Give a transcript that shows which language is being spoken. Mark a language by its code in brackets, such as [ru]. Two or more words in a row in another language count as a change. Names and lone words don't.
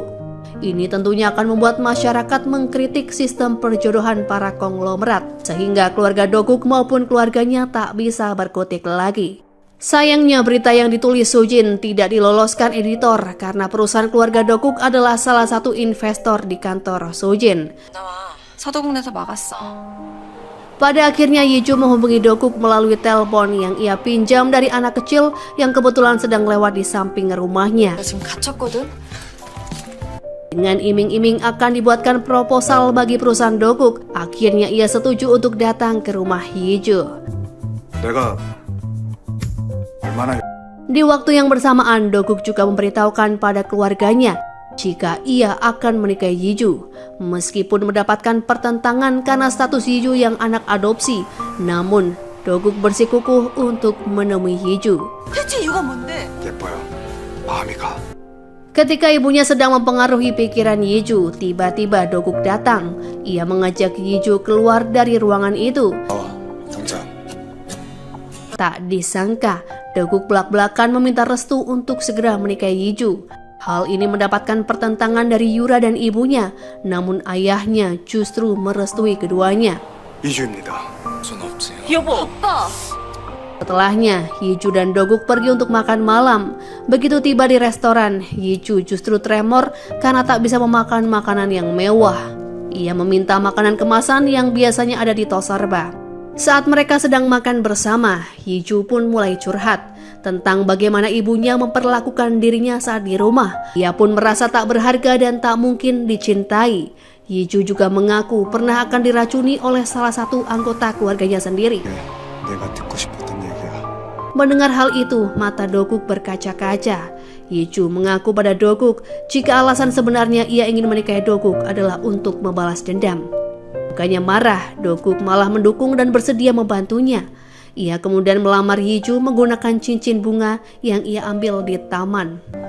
[id] Ini tentunya akan membuat masyarakat mengkritik sistem perjodohan para konglomerat, sehingga keluarga Doguk maupun keluarganya tak bisa berkutik lagi. Sayangnya berita yang ditulis Sujin tidak diloloskan editor karena perusahaan keluarga Doguk adalah salah satu investor di kantor Sujin. [ko] 나와. 서도국 내서 막았어. [id] Pada akhirnya Yiju menghubungi Doguk melalui telepon yang ia pinjam dari anak kecil yang kebetulan sedang lewat di samping rumahnya. [ko] 나 지금 갇혔거든. [id] Dengan iming-iming akan dibuatkan proposal bagi perusahaan Doguk, akhirnya ia setuju untuk datang ke rumah Yiju. [ko] 내가 얼마나 [id] Di waktu yang bersamaan, Doguk juga memberitahukan pada keluarganya jika ia akan menikahi Yiju. Meskipun mendapatkan pertentangan karena status Yiju yang anak adopsi, namun Doguk bersikukuh untuk menemui Yiju. [ko] 대체 이유가 뭔데? 예뻐요. 마음이 가. [id] Ketika ibunya sedang mempengaruhi pikiran Yiju, tiba-tiba Doguk datang. Ia mengajak Yiju keluar dari ruangan itu. [ko] 당장. [id] Tak disangka, Doguk belak-belakan meminta restu untuk segera menikahi Yiju. Hal ini mendapatkan pertentangan dari Yura dan ibunya, namun ayahnya justru merestui keduanya. [ko] 이주입니다. 손 없지. 여보. 오빠. [id] Setelahnya, Yiju dan Doguk pergi untuk makan malam. Begitu tiba di restoran, Yiju justru tremor karena tak bisa memakan makanan yang mewah. Ia meminta makanan kemasan yang biasanya ada di Tosarba. Saat mereka sedang makan bersama, Yiju pun mulai curhat tentang bagaimana ibunya memperlakukan dirinya saat di rumah. Ia pun merasa tak berharga dan tak mungkin dicintai. Yiju juga mengaku pernah akan diracuni oleh salah satu anggota keluarganya sendiri. [ko] 내가 듣고 싶었던 얘기야. [id] Mendengar hal itu, mata Doguk berkaca-kaca. Yiju mengaku pada Doguk jika alasan sebenarnya ia ingin menikahi Doguk adalah untuk membalas dendam. Bukannya marah, Doguk malah mendukung dan bersedia membantunya. Ia kemudian melamar Yiju menggunakan cincin bunga yang ia ambil di taman.